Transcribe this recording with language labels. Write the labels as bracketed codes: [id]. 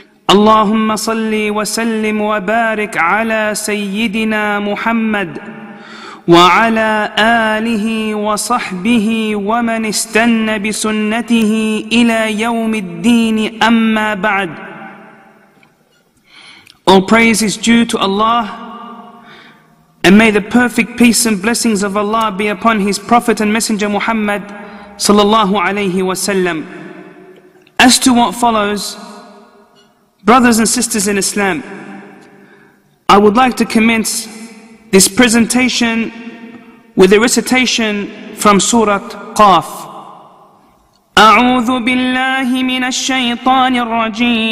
[ar] اللهم صل وسلم وبارك على سيدنا محمد وعلى آله وصحبه ومن استنى بسنته إلى يوم الدين أما بعد. [en] All praise is due to Allah, and may the perfect peace and blessings of Allah be upon His Prophet and Messenger Muhammad sallallahu alayhi wasallam. As to what follows, brothers and sisters in Islam, I would like to commence this presentation with a recitation from Surah Qaf. [ar] أعوذ بالله من الشيطان الرجيم.